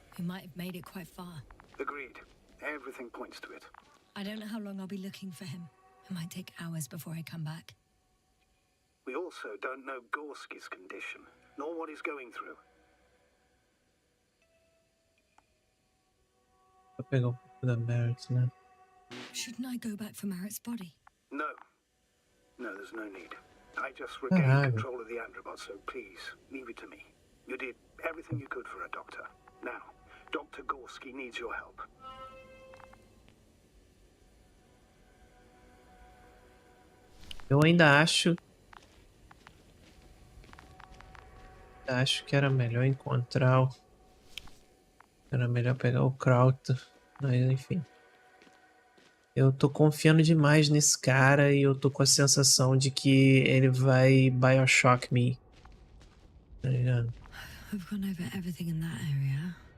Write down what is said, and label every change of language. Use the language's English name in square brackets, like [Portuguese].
[English] We might have made it quite far. Agreed. Everything points to it. I don't know how long I'll be looking for him. It might take hours before I come back. We also don't know Gorski's condition, nor what he's going through. [Portuguese] Vou pegar um pouco da Merit, né? [English] Shouldn't I go back for Merritt's body? No. No, there's no need. I just regained [Portuguese] Caralho. [English] control of the Androbot, so please, leave it to me. You did everything you could for a doctor. Now, Dr. Gorski needs your help. [Portuguese] Eu ainda acho que era melhor encontrar era melhor pegar o Kraut, mas enfim. Eu tô confiando demais nesse cara e eu tô com a sensação de que ele vai Bioshock me. Tá ligado? [English] I've gone over everything in that area.